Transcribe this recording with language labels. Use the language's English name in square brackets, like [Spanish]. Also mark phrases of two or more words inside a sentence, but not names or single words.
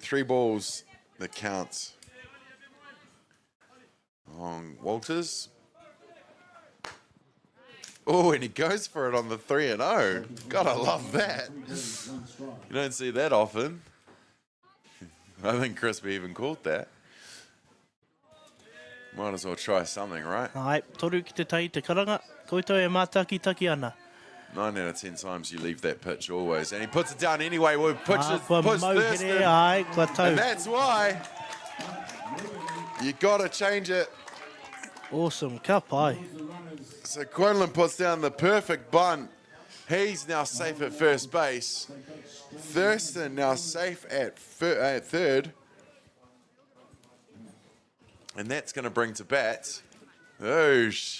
[English] 3 balls that counts on Walters. Oh, and he goes for it on the 3-0. God, I love that. You don't see that often. I think Crispy even called that. Might as well try something, right? [Māori] Ai, toru ki te tai te karanga. Koutou e mātaki ana. 9 out of 10 times you leave that pitch always. And he puts it down anyway. [English] We'll push [Māori] Kua [English] Thurston. [Māori] ai, kua tau. [English] And that's why you got to change it. Awesome, [Māori] ka pai. [English] So Quinlan puts down the perfect bunt. He's now safe at first base. Thurston now safe at third. And that's going to bring to bat. Oosh.